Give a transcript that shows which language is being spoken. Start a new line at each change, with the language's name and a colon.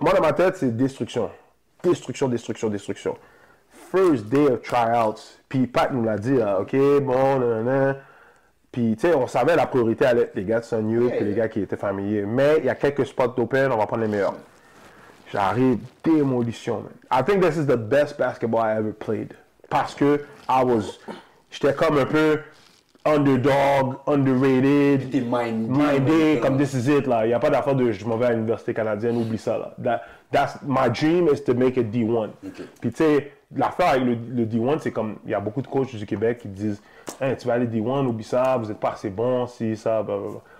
French: Moi, dans ma tête, c'est destruction. Destruction, destruction, destruction. First day of tryouts. Puis Pat nous l'a dit, là, OK, bon, nanana. Puis, tu sais, on savait la priorité allait être les gars de Sun Youth, puis les gars qui étaient familiers. Mais il y a quelques spots d'open, on va prendre les meilleurs. J'arrive, démolition, man.
English: I think this is the best basketball I ever played.
French: Parce que j'étais comme un peu underdog, underrated, minded, comme this is it, là. Il n'y a pas d'affaire de je m'en vais à l'université canadienne, oublie ça, là. My dream is to make it D1. Okay. Puis, tu sais, l'affaire avec le D1, c'est comme, il y a beaucoup de coachs du Québec qui disent, hey, tu vas aller D1, oublie ça, vous n'êtes pas assez bon, si, ça, blablabla.